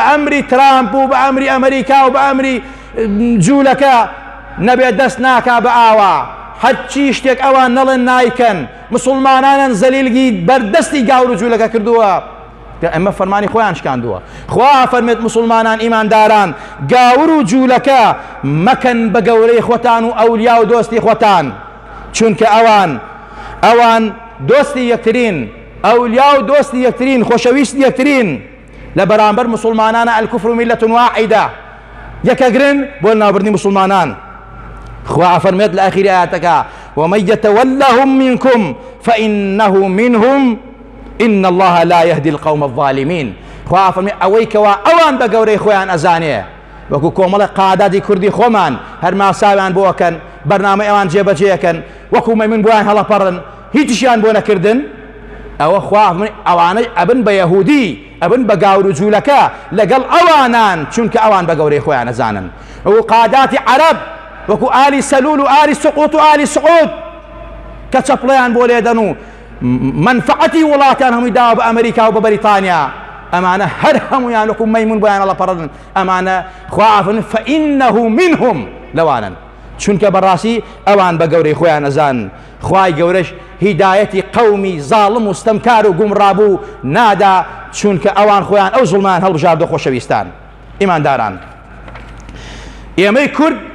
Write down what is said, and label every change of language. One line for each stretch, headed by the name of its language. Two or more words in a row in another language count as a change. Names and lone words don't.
Central Kurdish: ئەمری ترامپ و بە ئەمری ئەمریکا و بە ئەمری جوولەکە نەبێت دەست ناکا بە ئاوا هەرچی شتێک ئەوان نەڵێن نایکەن مسلمانانن زەلیلگی بەردەستی گاور و جوولەکە کردووە ئەمە فەرمانی خۆیان شکاندووە خوا فەرمێت مسلمانان ئیمانداران گاور و جوولەکە مەکەن بە گەورەی خۆتان و ئەولیا و دۆستی خۆتان چونکە ئەوان دۆستی یەکترین ئەولیا و دۆستی یەکترین خۆشەویستی یەکترین لە بەرامبەر مسلمانانە
Arabic: الکوفر میلەة واحیدە
Central Kurdish: یەکەگرن بۆ ناوبردنی مسلمانان خوا فەرمێت لە ئاخری ئاەتەکە
Arabic: ومن يتولهم منكم فإنه منهم إن الله لا يهدي القوم الظالمين
Central Kurdish: خوا فەرمێ ئەوەی کەوا ئەوان بە گەورەی خۆیان ئەزانێ وەکو کۆمەڵە قاداتی کوردی خۆمان هەر ماساویان بۆ ئەکەن بەرنامە ئەوان جێبەجێەکەن وەکو مەیمون بۆیان هەڵەپەڕن هیچیشیان بۆ نەکردن ئەوە خوا فەرمێ ئەوانەی ئەبن بە یەهودی ئەبن بە گاور و جوولەکە لەگەڵ ئەوانان چونکە ئەوان بە گەورەی خۆیان ئەزانن وەکو قاداتی عەرەب وەکو ئالی سەلول و ئالی سقوط و ئالی سعود کە چەپڵەیان بۆ لێدەن و منفعەتی وڵاتیان هەمووی داوە بە ئەمریکا و بە بەریتانیا ئەمانە هەر هەمویان وەکو مەیمون بۆیان هەڵەپەڕن ئەمانە خوا فەرمێ
Arabic: فإنه منهم
Central Kurdish: لەوانن چونکە بەڕاستی ئەوان بە گەورەی خۆیان ئەزانن خوای گەورەش هیدایەتی قەومی زاڵم و ستەمکار و گومڕابوو نادا چونکە ئەوان خۆیان ئەو زوڵمان هەڵبژاردە خۆشەویستان ئیمانداران ئێمەی کورد